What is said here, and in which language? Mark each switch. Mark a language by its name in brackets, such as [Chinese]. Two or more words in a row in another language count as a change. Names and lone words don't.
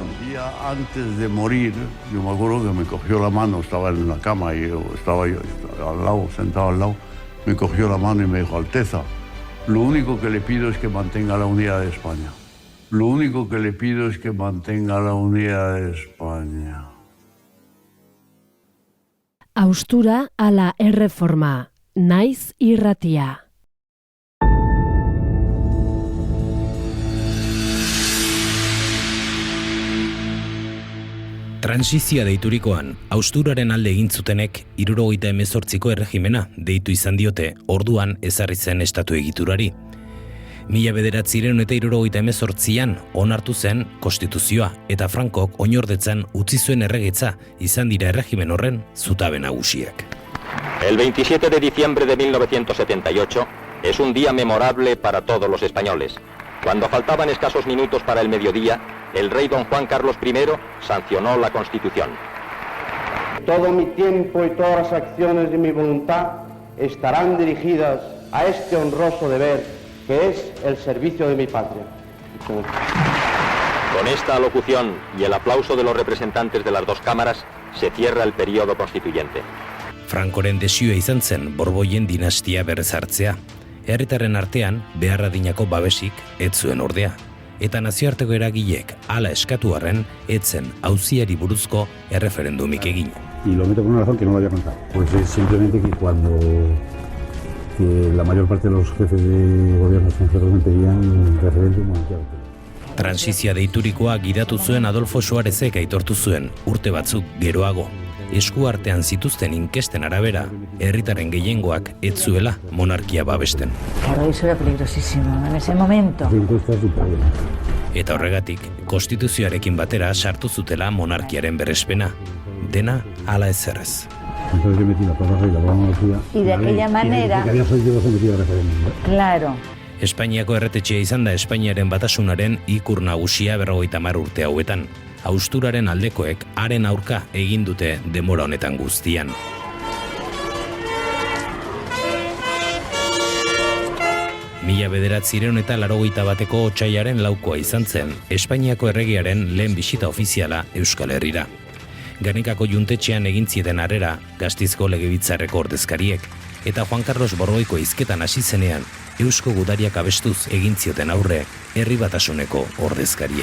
[Spanish] Un día antes de morir, yo me acuerdo que me cogió la mano, estaba en la cama y estaba yo al lado, sentado al lado, me cogió la mano y me dijo: Alteza, lo único que le pido es que mantenga la unidad de España. Lo único que le pido es que mantenga la unidad de España. [Basque] Haustura ala erreforma, naiz irratia. Transizioa deiturikoan, hausturaren alde egin zutenek 78ko erregimena deitu izan diote, orduan ezarri zen estatu egiturari. 1978an onartu zen konstituzioa eta Frankok oinordetzan utzi zuen erregetza izan dira erregimen horren zutabe nagusiak. [Spanish] El 27 de diciembre de 1978 es un día memorable para todos los españoles. Cuando faltaban escasos minutos para el mediodía, el rey don Juan Carlos I sancionó la Constitución. Todo mi tiempo y todas las acciones de mi voluntad estarán dirigidas a este honroso deber que es el servicio de mi patria. Con esta alocución y el aplauso de los representantes de las dos cámaras, se cierra el periodo constituyente. [Basque] Frankoren desioa izan zen Borboien dinastia berrezartzea. Herritarren artean behar adinako babesik ez zuen ordea. Eta nazioarteko eragileek hala eskatu arren etzen auziari buruzko erreferendumik egin. [Spanish] Y lo meto por una razón que no lo había contado. Pues es simplemente que cuando la mayor parte de los jefes de gobierno extranjeros me pedían referéndum. [Basque] Transizioa deiturikoa gidatu zuen Adolfo Suárezek aitortu zuen urte batzuk geroago. Esku artean zituzten inkesten arabera, herritaren gehiengoak ez zuela monarkia babesten. [Spanish] Claro, eso era peligrosísimo en ese momento. [Basque] Eta horregatik, konstituzioarekin batera sartu zutela monarkiaren berrespena. Dena hala ezerrez. [Spanish] Entonces yo metí la plaza y la monarquía. Y de aquella manera... Que había salido sometido a referéndum. Claro. [Basque] Espainiako erretetxea izan da Espainiaren batasunaren ikur nagusia 50 urte hauetan. Hausturaren aldekoek haren aurka egin dute denbora honetan guztian. Mila 1981ko otsailaren 4 izan zen Espainiako erregearen lehen bisita ofiziala Euskal Herrira. Gernikako juntetxean egin zieten harrera Gasteizko legebiltzarreko ordezkariek, eta Juan Carlos Borboiko hizketan hasi zenean Eusko Gudariak abestuz egin zioten aurre herri batasuneko ordezkariek.